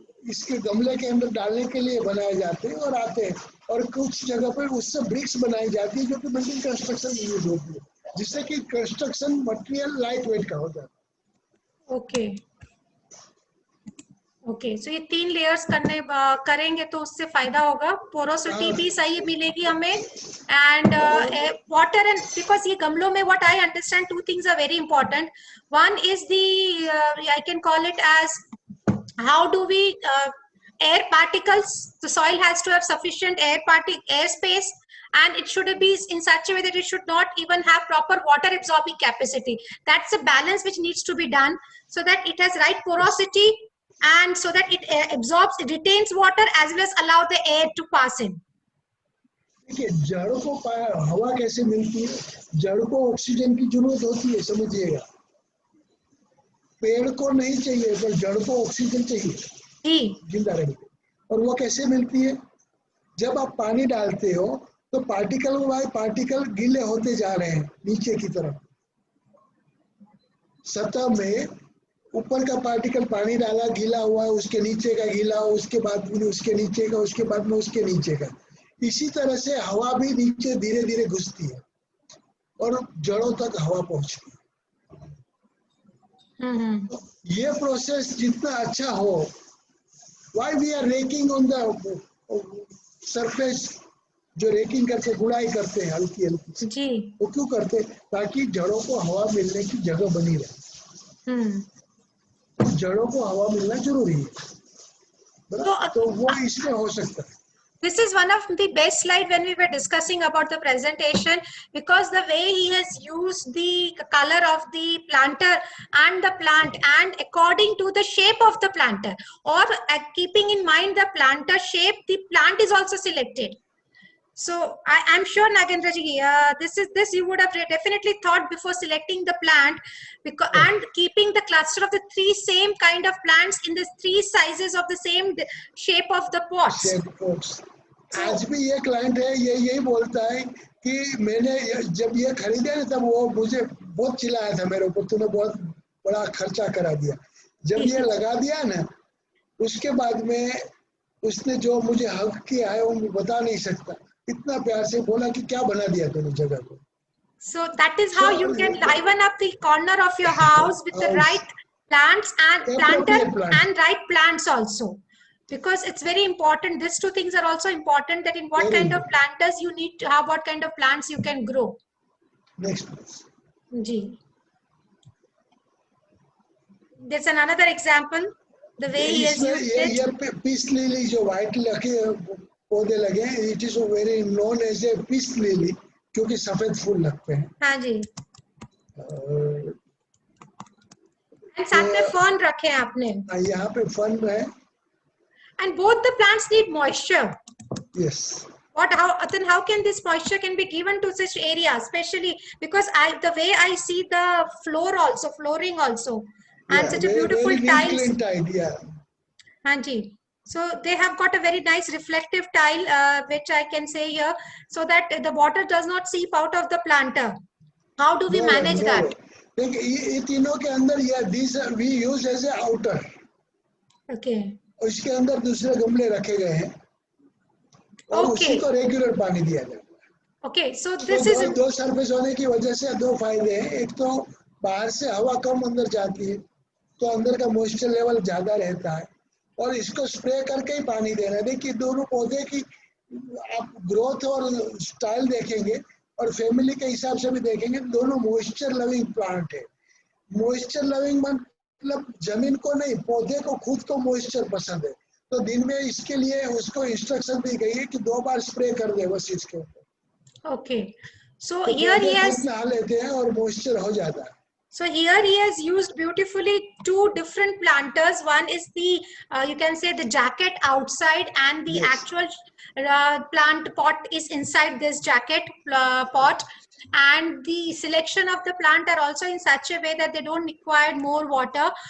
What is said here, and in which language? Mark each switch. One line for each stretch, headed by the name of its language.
Hindi: इसके गमले के अंदर डालने के लिए बनाए जाते हैं और आते हैं, और कुछ जगह पर उससे ब्रिक्स बनाई जाती है जो कि बिल्डिंग कंस्ट्रक्शन में यूज होती है, जिससे कि कंस्ट्रक्शन मटेरियल लाइट वेट का होता है। ओके ओके, सो ये 3 लेयर्स करेंगे तो उससे फायदा होगा, पोरोसिटी भी सही मिलेगी हमें एंड वाटर एंड बिकॉज ये गमलों में
English: What I understand 2 things are very important. One is the I can call it as how do we air particles, the soil has to have sufficient air space and it should be in such a way that it should not even have proper water absorbing capacity. That's a balance which needs to be done so that it has right porosity and so that it absorbs, it retains water as well as allow the air to pass in.
Hindi: देखिए जड़ों को हवा कैसे मिलती है, जड़ों को oxygen की जरूरत होती है, समझिएगा। पेड़ को नहीं चाहिए पर जड़ को ऑक्सीजन चाहिए जिंदा रहने, और वो कैसे मिलती है? जब आप पानी डालते हो तो पार्टिकल बाय पार्टिकल गीले होते जा रहे हैं नीचे की तरफ। सतह में ऊपर का पार्टिकल पानी डाला गीला हुआ है, उसके नीचे का गीला हो, उसके बाद में उसके नीचे का, उसके बाद में उसके नीचे का। इसी तरह से हवा भी नीचे धीरे धीरे घुसती है और जड़ों तक हवा पहुंचती है। ये प्रोसेस जितना अच्छा हो,
English: why we are raking on the surface,
Hindi: जो रेकिंग करते गुड़ाई करते हैं हल्की हल्की जी, वो क्यों करते? ताकि जड़ों को हवा मिलने की जगह बनी रहे। जड़ों को हवा मिलना जरूरी है, तो वो इसमें हो सकता है।
English: This is one of the best slide when we were discussing about the presentation, because the way he has used the color of the planter and the plant and according to the shape of the planter, or keeping in mind the planter shape, the plant is also selected. So I'm sure Nagendra ji, this you would have definitely thought before selecting the plant, because and keeping the cluster of the 3 same kind of plants in the 3 sizes of the same shape of the pots.
Hindi: आज भी ये client है, ये यही बोलता है कि मैंने जब ये खरीदे ना तब वो मुझे बहुत चिल्लाया था मेरे ऊपर, तूने बहुत बड़ा खर्चा करा दिया। जब ये लगा दिया ना उसके बाद में उसने जो मुझे हक किया है वो मैं बता नहीं सकता, इतना प्यार से बोला कि क्या बना दिया तूने जगह को।
English: So that is how you can liven up the corner of your house with the right plants and planter and right plants also, because it's very important. These 2 things are also important, that in what kind of planters you need to have, what kind of plants you can grow. Next. Ji. There's another example, the way he has used it.
Hindi: ये peace lily जो white lucky पौधे लगे हैं.
English: it is very known as a peace lily,
Hindi: क्योंकि सफेद फूल लगते हैं. हाँ जी. और And साथ में फर्न रखे हैं आपने. यहाँ पे फन है.
English: And both the plants need moisture. Yes. Then how can this moisture can be given to such areas, especially because the way I see the flooring also, and such a beautiful tiles. Yeah.
Hindi: Hanji.
English: So they have got a very nice reflective tile, which I can say here, so that the water does not seep out of the planter. How do we manage that?
Hindi: ये तीनों के अंदर
English: these we use as a outer. Okay.
Hindi: उसके अंदर दूसरे गमले रखे गए हैं. और उसी को रेगुलर पानी दिया जाता है.
English: Okay, so this is
Hindi: दो सरफेस होने की वजह से दो फायदे हैं. एक तो बाहर से हवा कम अंदर जाती है, तो अंदर का मॉइस्चर लेवल ज्यादा रहता है. और इसको स्प्रे करके ही पानी देना है. देखिए दोनों पौधे की आप ग्रोथ और स्टाइल देखेंगे और फैमिली के हिसाब से भी देखेंगे, दोनों मॉइस्चर लविंग प्लांट है. मॉइस्चर लविंग मतलब जमीन को नहीं, पौधे को खुद को मॉइस्चर पसंद है. तो दिन में इसके लिए उसको इंस्ट्रक्शन दी गई है कि 2 बार स्प्रे कर दे बस इसके ऊपर.
English: Okay, so here he has
Hindi: नहा लेते हैं और मॉइस्चर हो जाता है.
English: So here he has used beautifully 2 different planters. One is the you can say the jacket outside, and the actual plant pot is inside this jacket pot. And the selection of the plant are also in such a way that they don't require more water.